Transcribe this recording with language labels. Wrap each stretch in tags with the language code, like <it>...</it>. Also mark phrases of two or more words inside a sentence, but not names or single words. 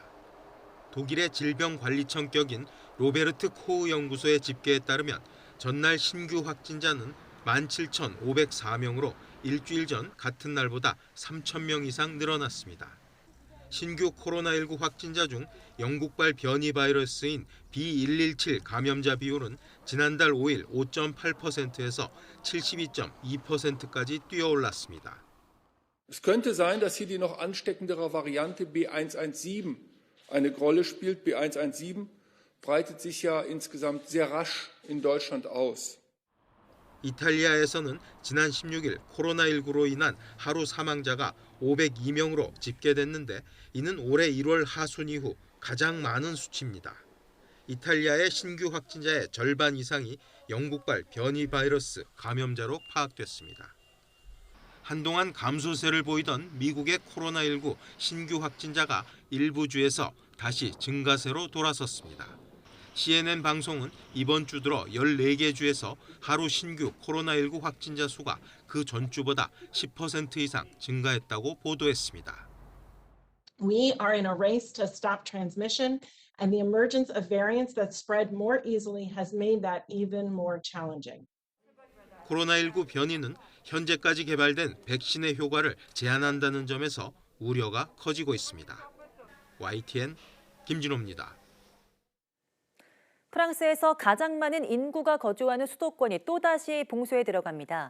<ko>독일의 질병관리청 격인 로베르트 코흐 연구소의 집계에 따르면 전날 신규 확진자는 17,504명으로 일주일 전 같은 날보다 3,000명 이상 늘어났습니다. 신규 코로나19 확진자 중 영국발 변이 바이러스인 B117 감염자 비율은 지난달 5일 5.8%에서 72.2%까지 뛰어올랐습니다.</ko> <de>Es könnte sein, dass hier die noch ansteckendere Variante B117 eine Rolle spielt. B117 breitet sich ja insgesamt sehr rasch in Deutschland aus.</de> <ko>이탈리아에서는 지난 16일 코로나19로 인한 하루 사망자가 502명으로 집계됐는데 이는 올해 1월 하순 이후 가장 많은 수치입니다. 이탈리아의 신규 확진자의 절반 이상이 영국발 변이 바이러스 감염자로 파악됐습니다. 한동안 감소세를 보이던 미국의 코로나19 신규 확진자가 일부 주에서 다시 증가세로 돌아섰습니다. CNN 방송은 이번 주 들어 14개 주에서 하루 신규 코로나19 확진자 수가 그 전주보다 10% 이상 증가했다고 보도했습니다.</ko> <en>We are in a race to stop transmission, and the emergence of variants that spread more easily has made that even more challenging.</en> <ko>코로나19 변이는 현재까지 개발된 백신의 효과를 제한한다는 점에서 우려가 커지고 있습니다. YTN 김진호입니다. 프랑스에서 가장 많은 인구가 거주하는 수도권이 또다시 봉쇄에 들어갑니다.</ko>